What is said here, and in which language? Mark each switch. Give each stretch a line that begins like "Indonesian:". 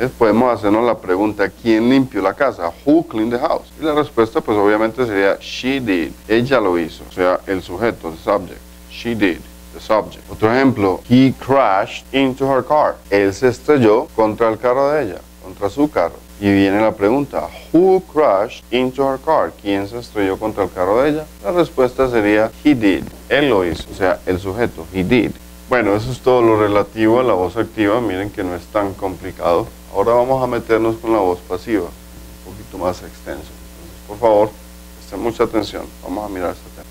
Spanish: Podemos hacernos la pregunta, ¿quién limpió la casa?
English: Who cleaned the house?
Spanish: Y la respuesta pues obviamente sería
English: she did.
Spanish: Ella lo hizo. O sea, el sujeto,
English: the subject. She did. The subject.
Spanish: Otro ejemplo,
English: he crashed into her car.
Spanish: Él se estrelló contra el carro de ella, contra su carro. Y viene la pregunta,
English: who crashed into her car?
Spanish: ¿Quién se estrelló contra el carro de ella? La respuesta sería
English: he did.
Spanish: Él lo hizo. O sea, el sujeto,
English: he did.
Spanish: Bueno, eso es todo lo relativo a la voz activa. Miren que no es tan complicado. Ahora vamos a meternos con la voz pasiva, un poquito más extenso. Entonces, por favor, presten mucha atención. Vamos a mirar este tema.